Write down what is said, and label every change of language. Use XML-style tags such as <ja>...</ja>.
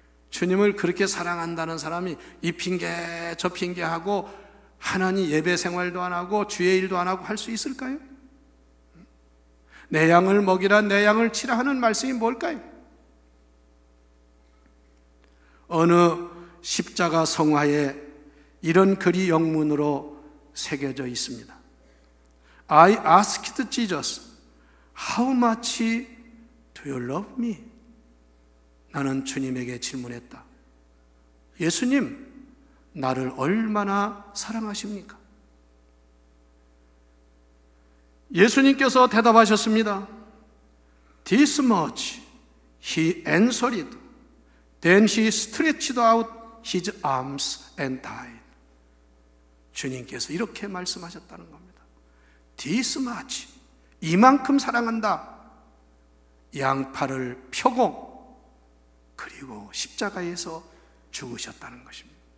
<ko>주님을 그렇게 사랑한다는 사람이 이 핑계 저 핑계하고 하나님 예배 생활도 안 하고 주의 일도 안 하고 할 수 있을까요? 내 양을 먹이라, 내 양을 치라 하는 말씀이 뭘까요? 어느 십자가 성화에 이런 글이 영문으로 새겨져 있습니다.</ko> <en>I asked Jesus, how much do you love me?</en> <ko>나는 주님에게 질문했다. 예수님, 나를 얼마나 사랑하십니까? 예수님께서 대답하셨습니다.</ko> <en>This much, he answered. Then he stretched out his arms and died.</en> <ko>주님께서 이렇게 말씀하셨다는 겁니다.</ko> <en>This much,</en> <ko>이만큼 사랑한다. 양팔을 펴고 그리고 십자가에서 죽으셨다는 것입니다.</ko>